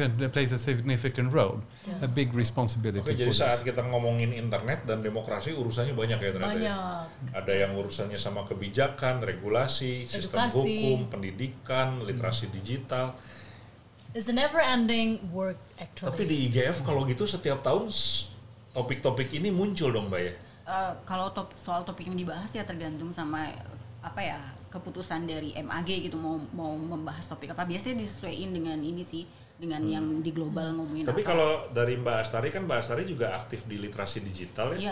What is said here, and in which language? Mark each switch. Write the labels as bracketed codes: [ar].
[en] plays a significant role, a big responsibility. [id] Oke, jadi saat kita ngomongin internet dan demokrasi urusannya banyak ya ternyata. Ya? Ada yang urusannya sama kebijakan, regulasi, sistem hukum, pendidikan, literasi digital. [en] It's a never-ending work actually. [id] Tapi di IGF kalau gitu setiap tahun topik-topik ini muncul dong, Mbak ya? Kalau soal topik yang dibahas ya tergantung sama apa ya, keputusan dari MAG gitu, mau membahas topik apa. Biasanya disesuaikan dengan ini sih, dengan yang di global ngomongin. Tapi apa. kalau dari Mbak Astari kan Mbak Astari juga aktif di literasi digital ya.